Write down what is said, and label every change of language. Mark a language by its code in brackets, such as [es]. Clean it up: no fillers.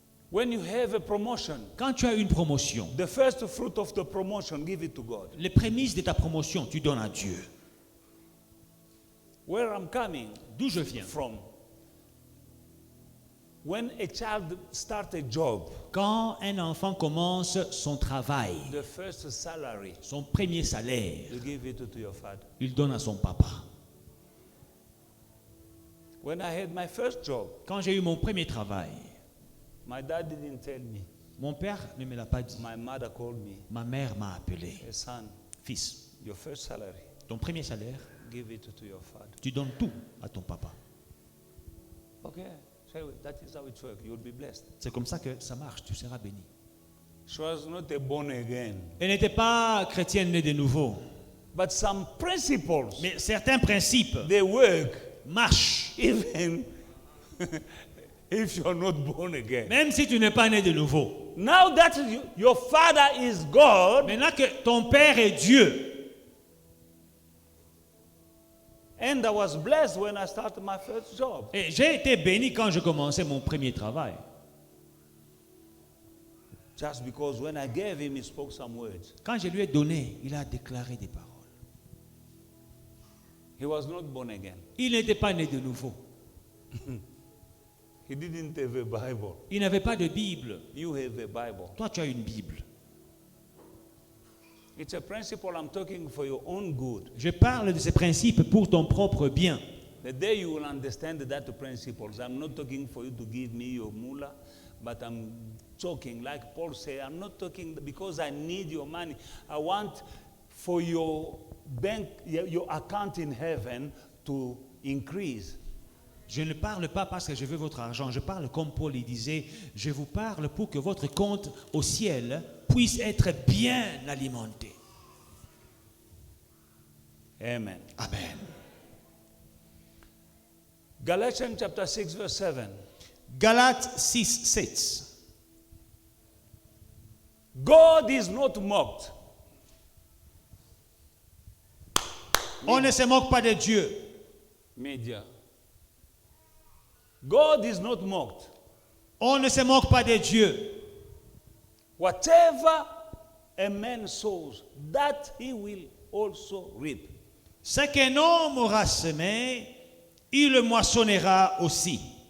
[en] When you have a promotion, [fr] Quand tu as une promotion, [en] the first fruit of the promotion, give it to God. [fr] les prémices de ta promotion, tu donnes à Dieu. [en] Where I'm coming [fr] D'où je viens? [en] from, when a child starts a job, [fr] Quand un enfant commence son travail, [en] the first salary, [fr] son premier salaire, [en] you give it to your father. [fr] il donne à son papa. [en] When I had my first job, [fr] Quand j'ai eu mon premier travail, [en] my dad didn't tell me. [fr] mon père ne me l'a pas dit. [en] My mother called me. [fr] Ma mère m'a appelé. [en] Hey, son, [fr] Fils, [en] your first salary, [fr] ton premier salaire, [en] give it to your father. [fr] tu donnes tout à ton papa. [en] Okay, so that is how it works. You'll be blessed. [fr] C'est comme ça que ça marche, tu seras béni. [en] She was not a born again, [fr] Elle n'était pas chrétienne née de nouveau. [en] but some principles, [fr] Mais certains principes [en] they work [fr] marchent. [en] even if you're not born again. [fr] Même si tu n'es pas né de nouveau. [en] Now that your father is God, [fr] Maintenant que ton père est Dieu, [en] and I was blessed when I started my first job. [fr] et j'ai été béni quand je commençais mon premier travail. [en] Just because when I gave him, he spoke some words. [fr] Quand je lui ai donné, il a déclaré des paroles. [en] He was not born again. [fr] Il n'était pas né de nouveau. [en] He didn't have a Bible. [fr] Il n'avait pas de Bible. [en] You have a Bible. [fr] Toi, tu as une Bible. [en] It's a principle I'm talking for your own good. [fr] Je parle de ces principes pour ton propre bien. [en] The day you will understand that principles, I'm not talking for you to give me your mullah, but I'm talking, like Paul said, I'm not talking because I need your money. I want for your bank, your account in heaven to increase. [fr] Je ne parle pas parce que je veux votre argent. Je parle comme Paul il disait, je vous parle pour que votre compte au ciel puisse être bien alimenté. [en] Amen. [fr] Amen. [en] Galatians chapter 6 verse 7. [fr] Galates 6, 7. [en] God is not mocked. [fr] On ne se moque pas de Dieu. [en] Media. God is not mocked. [fr] On ne se moque pas de Dieu. [en] Whatever a man sows, that he will also reap. [fr] Ce qu'un homme aura semé, il le moissonnera aussi.